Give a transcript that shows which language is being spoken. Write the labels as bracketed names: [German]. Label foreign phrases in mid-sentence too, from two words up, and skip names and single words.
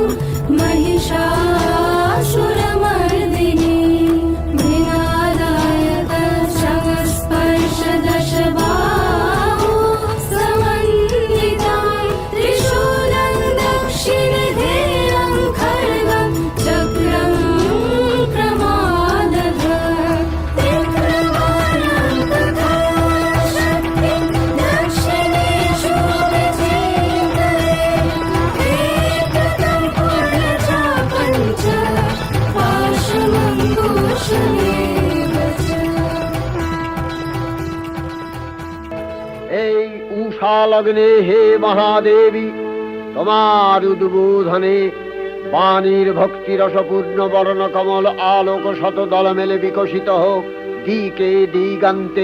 [Sanskrit] महिषासुरमर्दिनी मृणालायतशगस्पर्शदशबाहो समन्वितां त्रिशूलं दक्षिणधेयं खड्गं चक्रं प्रमादः त्रिप्रमाणं तथा शक्तिं दक्षिणेषु विचिन्तये एकतं पूर्णचापं च पाशमङ्कुशमेव च। [Bangla] এই উষা লগ্নে হে মহাদেবী, তোমার উদ্বোধনে বাণীর ভক্তি রসপূর্ণ বর্ণ কমল আলোক শত দল মেলে বিকশিত হোক দিকে দিগান্তে।